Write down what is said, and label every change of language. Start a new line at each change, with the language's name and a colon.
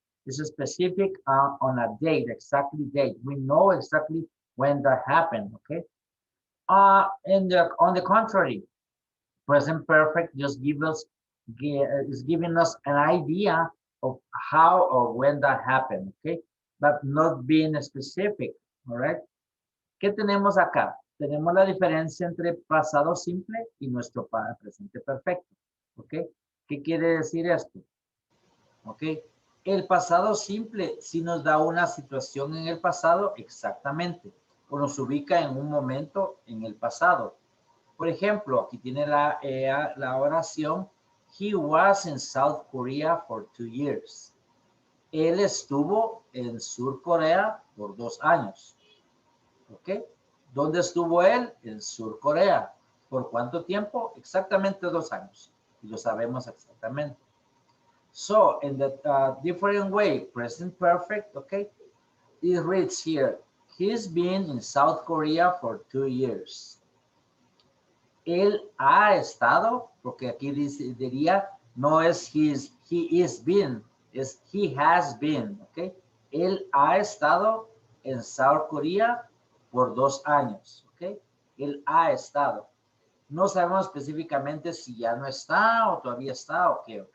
English: It's specific on a date, exactly date. We know exactly when that happened, okay? On the contrary, present perfect just is giving us an idea of how or when that happened, okay? But not being specific, all right?
Spanish: ¿Qué tenemos acá? Tenemos la diferencia entre pasado simple y nuestro presente perfecto, ¿ok? ¿Qué quiere decir esto? ¿Ok? El pasado simple sí nos da una situación en el pasado exactamente, o nos ubica en un momento en el pasado. Por ejemplo, aquí tiene la oración,
English: he was in South Korea for 2 years.
Spanish: Él estuvo en Sur Corea por 2 años. ¿Ok? ¿Dónde estuvo él? En Sur Corea. ¿Por cuánto tiempo? Exactamente 2 años. Y lo sabemos exactamente.
English: So, in the different way, present perfect, okay, it reads here, he's been in South Korea for 2 years.
Spanish: Él ha estado, porque aquí diría, no es
English: he is been,
Spanish: es
English: he has been,
Spanish: okay. Él ha estado en South Korea por 2 años, okay. Él ha estado. No sabemos específicamente si ya no está o todavía está, ok.